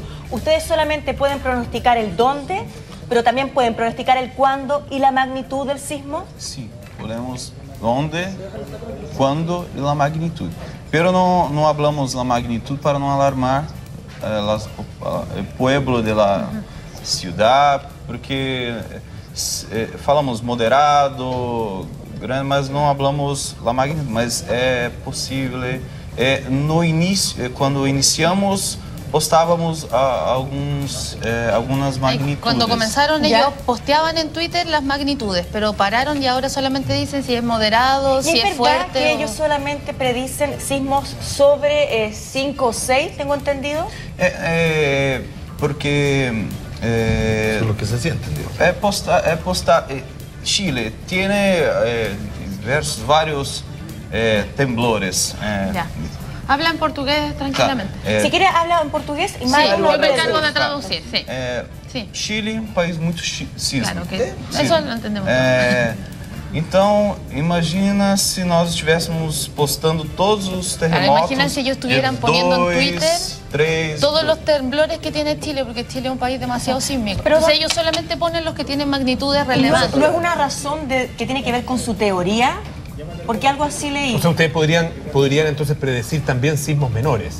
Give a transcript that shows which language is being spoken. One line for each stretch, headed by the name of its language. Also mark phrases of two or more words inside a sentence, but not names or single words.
Spanish: Ustedes solamente pueden pronosticar el dónde, pero también pueden pronosticar el cuándo y la magnitud del sismo. Sí, podemos dónde, cuándo y la magnitud. Pero no hablamos la magnitud para no alarmar el pueblo de la ciudad, porque falamos moderado, grande,
Portuguese: mas não
Spanish: hablamos la magnitud.
Portuguese: Mas é possível. No início, quando iniciamos,
Spanish: postábamos algunas
Portuguese: magnitudes.
Spanish: Cuando comenzaron ellos posteaban en Twitter las magnitudes, pero pararon y ahora solamente dicen si es moderado, si es fuerte. ¿Es verdad que ellos solamente predicen sismos sobre 5 o 6, tengo entendido? Porque... eso es lo que se siente, digo. Chile tiene varios temblores. Habla en portugués tranquilamente. Claro. Si quiere, habla en portugués y más. Sí, yo me encargo de traducir. Sí. Sí. Chile, un país muy sísmico. Claro, eso lo entendemos.
Portuguese: Então, imagina se nós estivéssemos postando todos os terremotos.
Spanish: Imagina si ellos estuvieran poniendo en Twitter 3, todos los temblores que tiene Chile, porque Chile es un país demasiado sísmico. Pero entonces ellos solamente ponen los que tienen magnitudes relevantes. ¿No es una razón que tiene que ver con su teoría? Porque algo así leí. O sea, ustedes podrían entonces predecir también sismos menores.